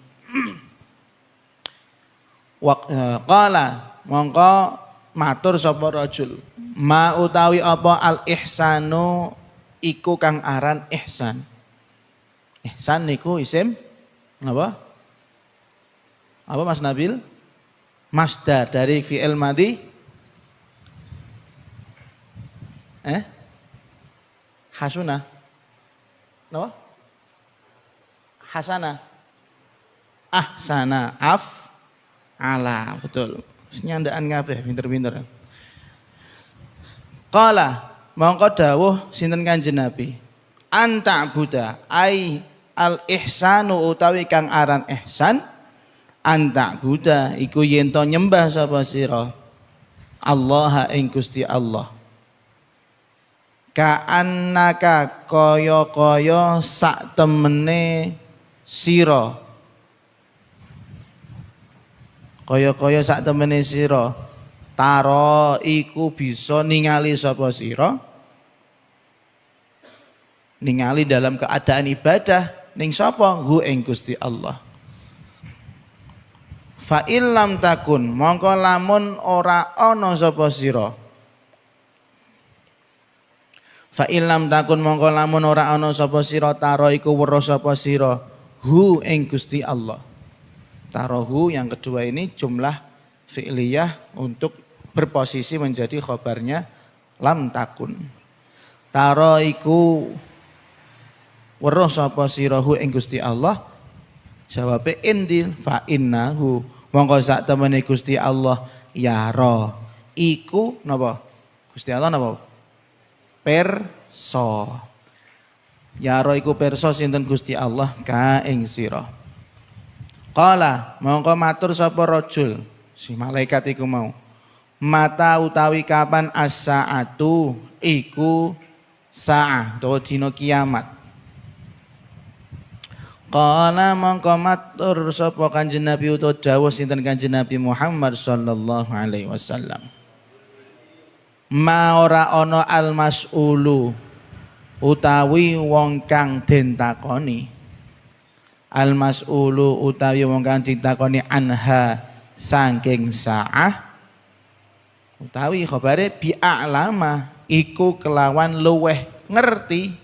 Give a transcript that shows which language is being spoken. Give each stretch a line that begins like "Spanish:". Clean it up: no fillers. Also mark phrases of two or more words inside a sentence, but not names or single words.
Javanese: Qala mongko matur sapa rajul ma utawi apa
Arabic: الإحسانُ
Javanese: iku kang aran ihsan. Ihsan niku isim napa?
Indonesian: Apa Mas Nabil? Masdar dari
Arabic: فعل ماضي. Hasuna.
Javanese: Napa?
Arabic: Hasana. Ahsana. Ala.
Indonesian: Betul.
Javanese: Nyandaan kabeh pinter-pinter. Qala mongko dawuh sinten Kanjeng Nabi.
Arabic: أن تعبد أي الإحسان
Javanese: utawi kang aran ihsan
Arabic: أن تعبد
Javanese: iku yen to nyembah sapa sira Allah ing Gusti Allah
Arabic: كأنك
Javanese: kaya-kaya sak temene sira kaya-kaya sak temene sira taro iku bisa ningali sapa sira ningali
Indonesian: dalam keadaan ibadah
Javanese: ning sapa hu ing Gusti Allah.
Arabic: فإن لم تكن
Javanese: mongko lamun ora ana sapa sira.
Arabic: فإن لم تكن
Javanese: mongko lamun ora ana sapa sira taro iku weruh sapa sira hu ing Gusti Allah.
Indonesian: Tarohu yang kedua ini
Arabic: جملة فعلية
Indonesian: untuk berposisi menjadi khabarnya
Arabic: لم تكن.
Javanese: Taro iku weruh sapa sirahu ing Gusti Allah jawabe indil
Arabic: فإنه
Javanese: mongko sak temene Gusti Allah yara iku napa Gusti Allah napa perso yara iku perso sinten Gusti Allah ka ing sira qala mongko matur sapa rajul si malaikat iku mau mata utawi kapan as-saatu iku saah utawa dina kiamat. Qala mongko matur sapa Kanjeng Nabi utawa dawuh sinten Kanjeng Nabi Muhammad
Arabic: صلى الله عليه وسلم.
Javanese: Ma ora ana
Arabic: المسؤول
Javanese: utawi wong kang den takoni.
Arabic: المسؤول
Javanese: utawi wong kang ditakoni anha saking saah utawi khabare
Arabic: بأعلم
Javanese: iku kelawan luweh ngerti.